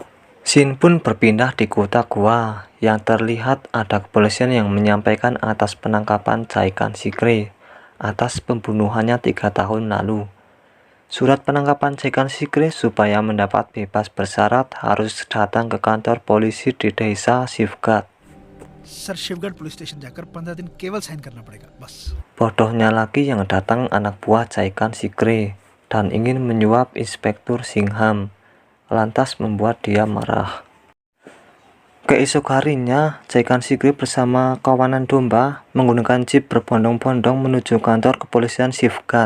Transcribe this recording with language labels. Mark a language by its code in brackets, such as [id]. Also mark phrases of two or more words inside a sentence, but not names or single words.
[id] Shin pun berpindah di kota gua, yang terlihat ada kepolisian yang menyampaikan atas penangkapan Jaikan Sikre atas pembunuhannya 3 tahun lalu. Surat penangkapan Jaikan Sikre supaya mendapat bebas bersyarat harus datang ke kantor polisi di desa Sifgat. [hi] सर शिवगढ़ पुलिस स्टेशन जाकर 15 दिन केवल साइन करना पड़ेगा बस। [id] Bodohnya lagi yang datang anak buah Jaikan Sikre dan ingin menyuap Inspektur Singham, lantas membuat dia marah. Keesok harinya, Jaikan Sikre bersama kawanan domba menggunakan jeep berbondong-bondong menuju kantor kepolisian Sifgat.